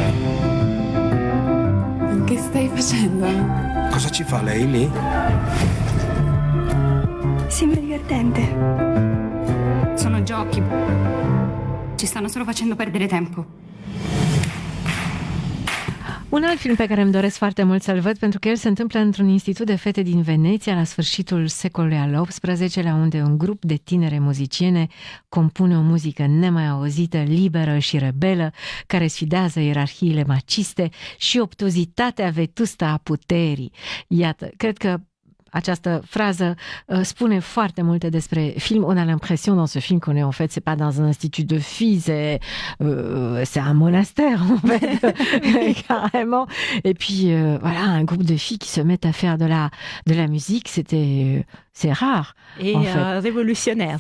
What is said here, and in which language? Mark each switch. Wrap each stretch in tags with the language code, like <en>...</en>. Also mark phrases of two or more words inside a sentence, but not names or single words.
<it>Che stai facendo? Cosa ci fa lei lì? Sembra divertente. Sono giochi. Ci stanno solo facendo perdere tempo.</it> <ro>Un alt film pe care îmi doresc foarte mult să-l văd, pentru că el se întâmplă într-un institut de fete din Veneția la sfârșitul secolului al XVIII-lea, unde un grup de tinere muziciene compune o muzică nemai auzită, liberă și rebelă, care sfidează ierarhiile maciste și obtuzitatea vetustă a puterii. Iată, cred că această phrase spune foarte multe despre film.</ro> <fr>On a l'impression dans ce film qu'on est en fait, c'est pas dans un institut de filles, c'est un monastère en fait, carrément. Et puis voilà, un groupe de filles qui se mettent à faire de la musique, c'est rare. Et en fait. Révolutionnaire.</fr>